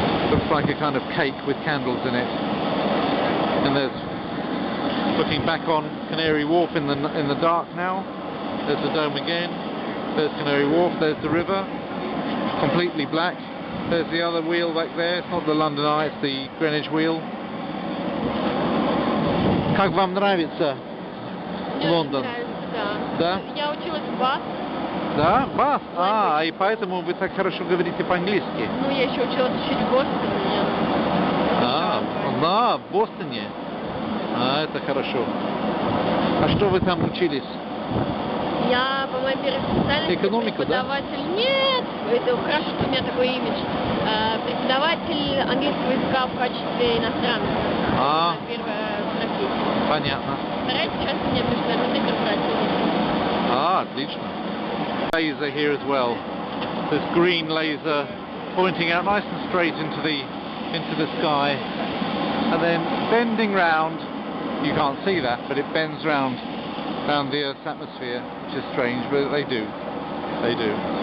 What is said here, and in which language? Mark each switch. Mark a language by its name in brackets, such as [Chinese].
[English] Looks like a kind of cake with candles in it. And there's, looking back on Canary Wharf in the dark now. There's the dome again. There's Canary Wharf. There's the river, completely black. There's the other wheel back there. It's not the London Eye, it's the Greenwich wheel. [Russian] Как вам нравится Лондон? Да? Я училась в БАС. Да, БАС. И поэтому вы так хорошо говорите по-английски. Ну, я еще училась чуть в Бостоне. Да, в Бостоне. Это хорошо. А что вы там учились? Я по моей первой специальности Экономика, преподаватель. Да? Нет, это хорошо, что у меня такой имидж. Преподаватель английского языка в качестве иностранца. Первая профессия. Понятно. Вторая сейчас у меня международный корпоративный. Отлично. [English] Laser here as well. This green laser pointing out nice and straight into the sky, and then bending round. You can't see that, but it bends round the Earth's atmosphere, which is strange, but they do. They do.